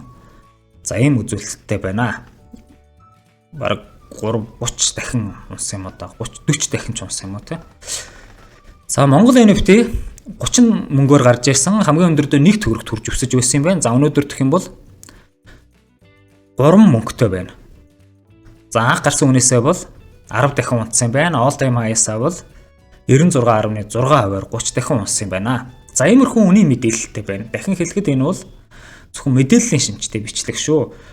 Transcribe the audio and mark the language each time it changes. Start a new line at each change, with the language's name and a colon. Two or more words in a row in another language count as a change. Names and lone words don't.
Mongolian: За ийм үзүүлэлттэй байна. Бараг 30 дахин унсан юм одоо 40 дахин ч унсан юм уу те. За Монгол NFT 30 мөнгөөр гарч ирсэн. Хамгийн өндөрдөө 1 төгрөгт хүрч өсөж байсан юм байна. За өнөөдөр гэх юм бол 3 мөнгөтэй байна. За анх гарсан үнээсээ бол 10 дахин унсан юм байна.
English: All time high-
Mongolian: аас бол 96.6 хувиар 30 дахин унсан юм байна. За иймэрхүү үнийн мэдээлэлтэй байна. Дахин хэлэхэд энэ бол зөвхөн мэдээллийн шинжтэй бичлэг шүү.